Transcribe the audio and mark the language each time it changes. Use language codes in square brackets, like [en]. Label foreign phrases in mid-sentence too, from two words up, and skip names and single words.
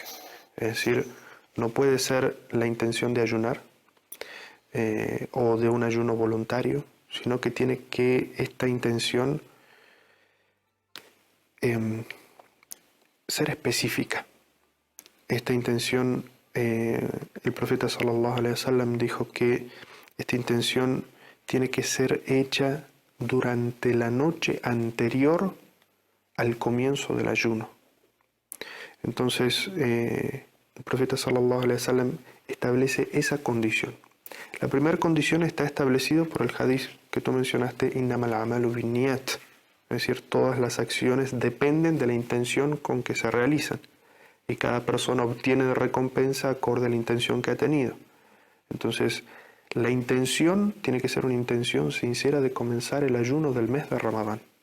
[es] Es decir, no puede ser la intención de ayunar o de un ayuno voluntario, sino que tiene que esta intención ser específica. Esta intención, el profeta [ar] صلى الله عليه وسلم [es] dijo que esta intención tiene que ser hecha durante la noche anterior al comienzo del ayuno. Entonces, el profeta [ar] صلى الله عليه وسلم [es] establece esa condición. La primera condición está establecida por el hadith que tú mencionaste, [ar] إنما الأعمال بالنيات. [es] Es decir, todas las acciones dependen de la intención con que se realizan y cada persona obtiene de recompensa acorde a la intención que ha tenido. Entonces, La intención tiene que ser una intención sincera de comenzar el ayuno del mes de Ramadán.